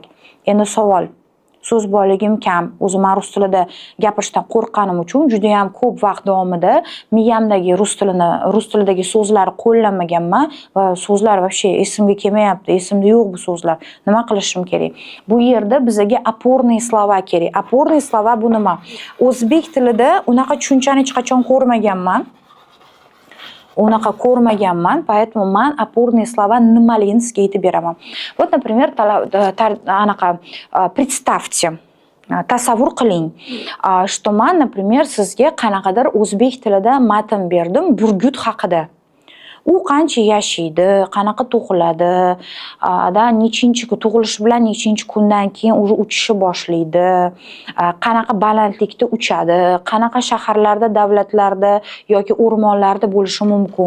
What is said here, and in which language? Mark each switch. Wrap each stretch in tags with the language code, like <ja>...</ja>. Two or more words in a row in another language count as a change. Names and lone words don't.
<uz>Endi savol, so'z boyligim kam. O'zim rus tilida gapirishdan qo'rqqanim uchun juda ham ko'p vaqt davomida miyamdagi rus tilidagi so'zlarni qo'llamaganman va so'zlar вообще esimga kelmayapti. Esimda yo'q bu so'zlar. Nima qilishim kerak? Bu yerda bizga</uz> <ru>опорные слова</ru> <uz>kerak.</uz> <ru>Опорные слова</ru> <uz>bu nima? O'zbek tilida unaqa tushunchani hech qachon ko'rmaganman. Поэтому man</uz> <ru>опорные слова</ru> <uz>nimaligini sizga aytib beraman.</uz> <ru>Вот, например, представьте,</ru> <uz>tasavvur qiling, что man, например, sizga qanaqadir o'zbek tilida matn berdim burgut haqida. U qancha yashaydi, qanaqa tug'iladi, nechinchi tug'ilishi bilan nechinchi kundan keyin uchishni boshlaydi, qanaqa balandlikda uchadi, qanaqa shaharlarda, davlatlarda yoki o'rmonlarda bo'lishi mumkin.</uz>